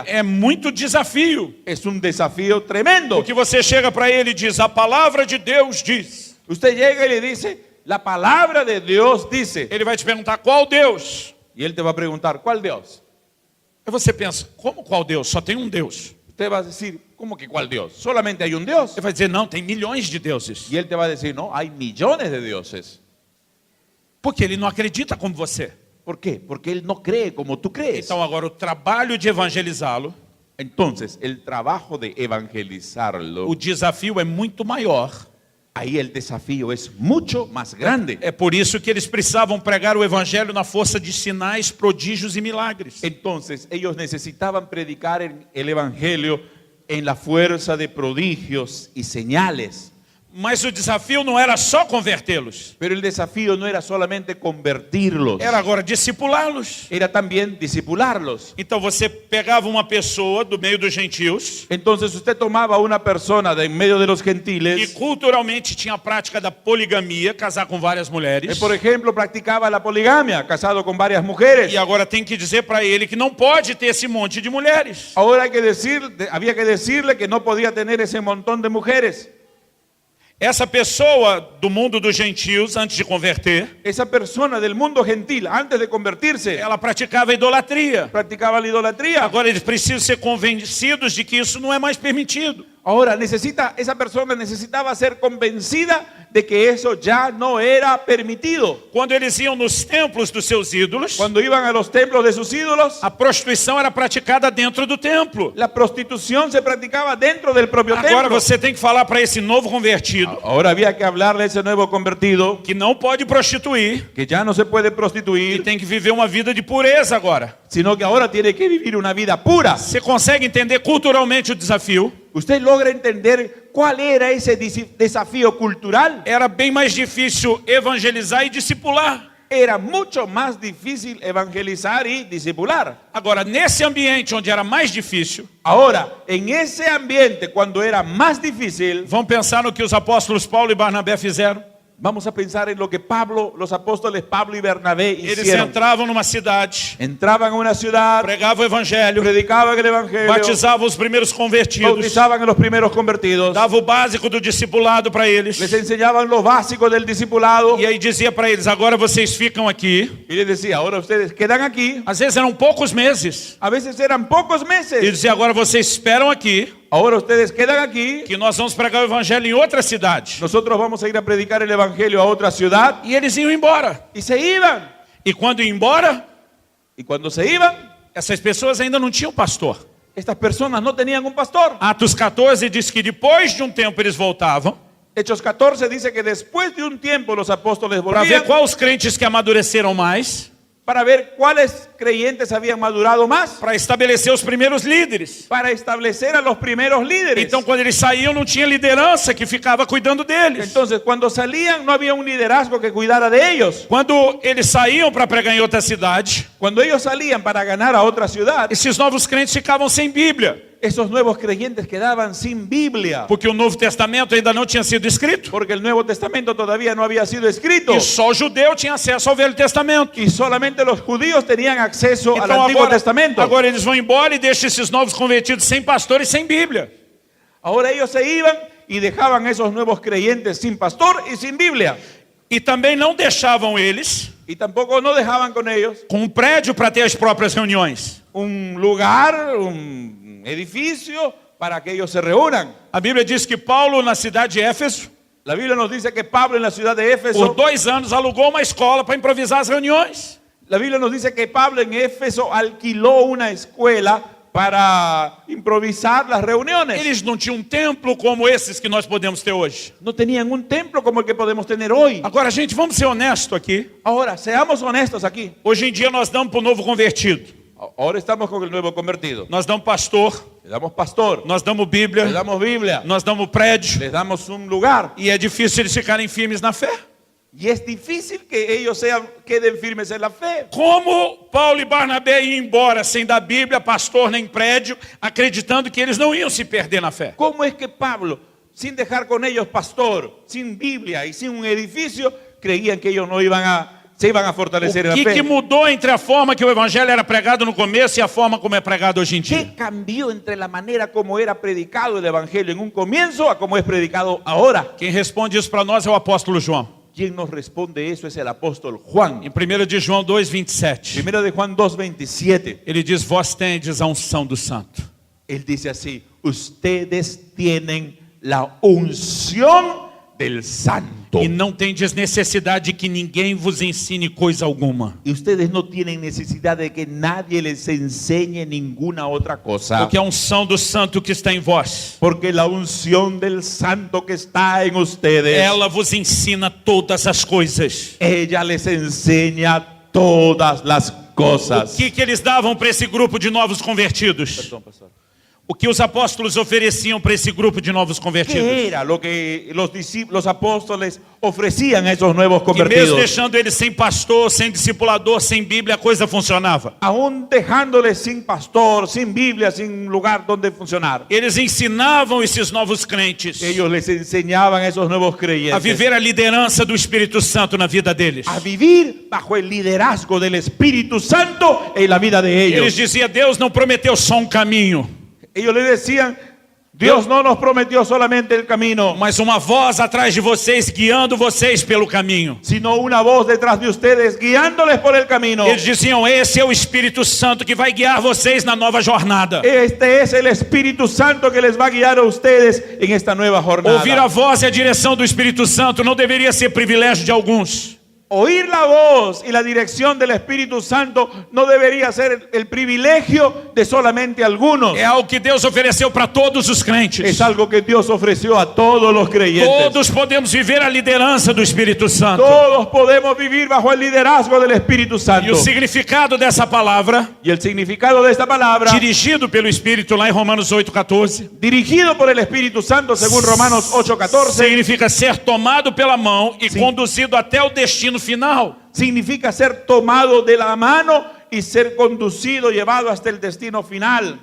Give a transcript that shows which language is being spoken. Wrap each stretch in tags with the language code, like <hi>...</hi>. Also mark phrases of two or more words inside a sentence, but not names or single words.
<pt>É muito desafio.</pt> <es>Es un desafío tremendo.</es> <pt>Porque você chega para ele e diz: a palavra de Deus diz.</pt> <es>Usted llega y le dice, la palabra de Dios dice.</es> <pt>Ele vai te perguntar qual Deus.</pt> <es>Y él te va a preguntar, ¿cuál Dios?</es> <pt>Aí você pensa: como qual Deus? Só tem um Deus.</pt> <es>Usted va a decir, ¿cómo que cuál Dios? Solamente hay un Dios.</es> <pt>Ele vai dizer: não, tem milhões de deuses.</pt> <es>Y él te va a decir, no, hay millones de dioses.</es> <pt>Porque ele não acredita como você.</pt> <es>¿Por qué? Porque él no cree como tú crees.</es> <pt>Então agora o trabalho de evangelizá-lo,</pt> <es>Entonces, el trabajo de evangelizarlo,</es> <pt>o desafio é muito maior.</pt> <es>ahí el desafío es mucho más grande.</es> <pt>É por isso que eles precisavam pregar o evangelho na força de sinais, prodígios e milagres.</pt> <es>Entonces, ellos necesitaban predicar el evangelio en la fuerza de prodigios y señales.</es> <pt>Mas o desafio não era só convertê-los.</pt> <es>Pero el desafío no era solamente convertirlos,</es> <pt>Era agora discipulá-los.</pt> <es>era también discipularlos.</es> <pt>Então você pegava uma pessoa do meio dos gentios</pt> <es>Entonces usted tomaba una persona de en medio de los</es> <pt>que</pt> <es>gentiles,</es> <pt>culturalmente tinha a prática da poligamia, casar com várias mulheres.</pt> <es>por ejemplo, practicaba la poligamia, casado con varias mujeres.</es> <pt>E agora tem que dizer para ele que não pode ter esse monte de mulheres.</pt> <es>Ahora había que decirle que no podía tener ese montón de mujeres.</es> <pt>Essa pessoa do mundo dos gentios, antes de converter,</pt> <es>Esa persona del mundo gentil, antes de convertirse,</es> <pt>ela praticava idolatria.</pt> <es>practicaba la idolatría.</es> <pt>Agora eles precisam ser convencidos de que isso não é mais permitido.</pt> <es>Ahora esa persona necesitaba ser convencida de que eso ya no era permitido.</es> <pt>Quando eles iam nos templos dos seus ídolos,</pt> <es>Cuando iban a los templos de sus ídolos,</es> <pt>a prostituição era praticada dentro do templo.</pt> <es>la prostitución se practicaba dentro del propio</es> <pt>Agora</pt> <es>templo.</es> <pt>você tem que falar para esse novo convertido</pt> <es>Ahora había que hablarle a ese nuevo convertido</es> <pt>que não pode prostituir</pt> <es>que ya no se puede</es> <pt>e</pt> <es>prostituir,</es> <pt>tem que viver uma vida de pureza agora.</pt> <es>sino que ahora tiene que vivir una vida pura.</es> <pt>Você consegue entender culturalmente o desafio?</pt> <es>¿Usted logra entender cuál era ese desafío cultural?</es> <pt>Era bem mais difícil evangelizar e discipular.</pt> <es>Era mucho más difícil evangelizar y discipular.</es> <pt>Agora, nesse ambiente onde era mais difícil,</pt> <es>Ahora, en ese ambiente, cuando era más difícil,</es> <pt>vamos pensar no que os apóstolos Paulo e Barnabé fizeram.</pt> <es>vamos a pensar en lo que los apóstoles Pablo y Bernabé</es> <pt>Eles</pt> <es>hicieron.</es> <pt>entravam numa cidade,</pt> <es>Entraban a una ciudad,</es> <pt>pregavam o evangelho,</pt> <es>predicaban el evangelio,</es> <pt>batizavam os primeiros convertidos,</pt> <es>bautizaban a los primeros convertidos,</es> <pt>dava o básico do discipulado para eles.</pt> <es>les enseñaban lo básico del discipulado</es> <pt>E aí dizia para eles, agora vocês ficam aqui.</pt> <es>y les decía, ahora ustedes quedan aquí.</es> <pt>Às vezes eram poucos meses.</pt> <es>A veces eran pocos</es> <pt>E</pt> <es>meses.</es> <pt>dizia, agora vocês esperam aqui,</pt> <es>Ahora ustedes quedan aquí.</es> <pt>que nós vamos pregar o evangelho em outra cidade.</pt> <es>Nosotros vamos a ir a predicar el evangelio a otra ciudad.</es> <pt>E eles iam embora.</pt> <es>Y se iban.</es> <pt>E quando iam embora,</pt> <es>Y cuando se iban,</es> <pt>essas pessoas ainda não tinham pastor.</pt> <es>estas personas no tenían un pastor.</es> <pt>Atos 14 diz que depois de um tempo eles voltavam</pt> <es>Hechos 14 dice que después de un tiempo los apóstoles</es> <pt>para ver</pt> <es>volvían</es> <pt>quais os crentes que amadureceram mais,</pt> <es>para ver cuáles creyentes habían madurado más,</es> <pt>para estabelecer os primeiros líderes.</pt> <es>para establecer a los primeros líderes.</es> <pt>Então, quando eles saíam, não tinha liderança que ficava cuidando deles.</pt> <es>Entonces, cuando salían no había un liderazgo que cuidara de ellos.</es> <pt>Quando eles saíam para pregar em outra cidade,</pt> <es>Cuando ellos salían para ganar a otra ciudad,</es> <pt>esses novos crentes ficavam sem Bíblia,</pt> <es>esos nuevos creyentes quedaban sin Biblia,</es> <pt>porque o Novo Testamento ainda não tinha sido escrito.</pt> <es>porque el Nuevo Testamento todavía no había sido escrito.</es> <pt>E só o judeu tinha acesso ao Velho Testamento.</pt> <es>Y solamente los judíos tenían acceso al</es> <pt>Então</pt> <es>Antiguo Testamento.</es> <pt>agora eles vão embora e deixam esses novos convertidos sem pastor e sem Bíblia.</pt> <es>Ahora ellos se iban y dejaban a esos nuevos creyentes sin pastor y sin Biblia.</es> <pt>E também não deixavam eles</pt> <es>Y tampoco no dejaban con ellos</es> <pt>com um prédio para ter as próprias reuniões.</pt> <es>un lugar, un edificio para que ellos se reúnan.</es> <pt>A Bíblia diz que Paulo, na cidade de Éfeso,</pt> <es>La Biblia nos dice que Pablo en la ciudad de</es> <pt>por</pt> <es>Éfeso,</es> <pt>2 anos alugou uma escola para improvisar as reuniões.</pt> <es>la Biblia nos dice que Pablo en Éfeso alquiló una escuela para improvisar las reuniones.</es> <pt>Eles não tinham um templo como esses que nós podemos ter hoje.</pt> <es>No tenían un templo como el que podemos tener hoy.</es> <pt>Agora, gente, vamos ser honestos aqui.</pt> <es>Ahora, seamos honestos aquí.</es> <pt>Hoje em dia nós damos para o novo convertido.</pt> <es>Ahora estamos con el nuevo convertido.</es> <pt>Nós damos pastor,</pt> <es>Le damos pastor,</es> <pt>nós damos</pt> <es>le</es> <pt>Bíblia,</pt> <es>damos Biblia,</es> <pt>nós damos prédio.</pt> <es>les damos un lugar.</es> <pt>E é difícil eles ficarem firmes na fé.</pt> <es>Y es difícil que ellos queden firmes en la fe.</es> <pt>Como Paulo e Barnabé iam embora sem dar Bíblia, pastor nem prédio, acreditando que eles não iam se perder na fé.</pt> <es>¿Cómo es que Pablo, sin dejar con ellos pastor, sin Biblia y sin un edificio, creían que ellos se iban a fortalecer en</es> <pt>O</pt> <es>la</es> <pt>que</pt> <es>fe?</es> <pt>mudou entre a forma que o evangelho era pregado no começo e a forma como é pregado hoje em dia?</pt> <es>¿Qué cambió entre la manera como era predicado el evangelio en un comienzo a como es predicado ahora?</es> <pt>Quem responde isso para nós é o apóstolo João.</pt> <es>¿Quién nos responde eso? Es el apóstol Juan.</es> <pt>Em 1 de João 2:27,</pt> <es>Primero de Juan 2:27.</es> <pt>ele diz, vós tendes a unção do santo.</pt> <es>Él dice así: ustedes tienen la unción del santo.</es> <pt>E não tendes necessidade de que ninguém vos ensine coisa alguma.</pt> <es>Y ustedes no tienen necesidad de que nadie les enseñe ninguna otra cosa.</es> <pt>Porque a unção do santo que está em vós,</pt> <es>Porque la unción del santo que está en ustedes,</es> <pt>ela vos ensina todas as coisas.</pt> <es>ella les enseña todas las cosas.</es> <pt>O que eles davam para esse grupo de novos convertidos?</pt> <es>Perdón, pastor.</es> <pt>O que os apóstolos ofereciam para esse grupo de novos convertidos?</pt> <es>¿Qué era lo que los apóstoles ofrecían a esos nuevos</es> <pt>Que mesmo</pt> <es>convertidos?</es> <pt>deixando eles sem pastor, sem discipulador, sem Bíblia, a coisa funcionava.</pt> <es>Aún dejándoles sin pastor, sin Biblia, sin lugar donde funcionar.</es> <pt>Eles ensinavam esses novos crentes</pt> <es>Ellos les enseñaban a esos nuevos</es> <pt>a</pt> <es>creyentes</es> <pt>viver a liderança do Espírito Santo na vida deles.</pt> <es>a vivir bajo el liderazgo del Espíritu Santo en la vida de</es> <pt>Eles</pt> <es>ellos.</es> <pt>diziam, Deus não prometeu só caminho,</pt> <es>Ellos le decían, Dios no nos prometió solamente el camino,</es> <pt>mas uma voz atrás de vocês, guiando vocês pelo caminho.</pt> <es>sino una voz detrás de ustedes guiándoles por el camino.</es> <pt>Eles diziam, esse é o Espírito Santo que vai guiar vocês na nova jornada.</pt> <es>Este es el Espíritu Santo que les va a guiar a ustedes en esta nueva jornada.</es> <pt>Ouvir a voz e a direção do Espírito Santo não deveria ser privilégio de alguns.</pt> <es>Oír la voz y la dirección del Espíritu Santo no debería ser el privilegio de solamente algunos.</es> <pt>É algo que Deus ofereceu para todos os crentes.</pt> <es>Es algo que Dios ofreció a todos los creyentes.</es> <pt>Todos podemos viver a liderança do Espírito Santo.</pt> <es>Todos podemos vivir bajo el liderazgo del Espíritu Santo.</es> <pt>E o significado dessa palavra,</pt> <es>Y el significado de esta palabra,</es> <pt>dirigido pelo Espírito lá em Romanos 8,14,</pt> <es>dirigido por el Espíritu Santo según Romanos 8:14,</es> <pt>significa ser tomado pela mão e Sim. conduzido até o destino final.</pt> <es>significa ser tomado de la mano y ser conducido, llevado hasta el destino final.</es>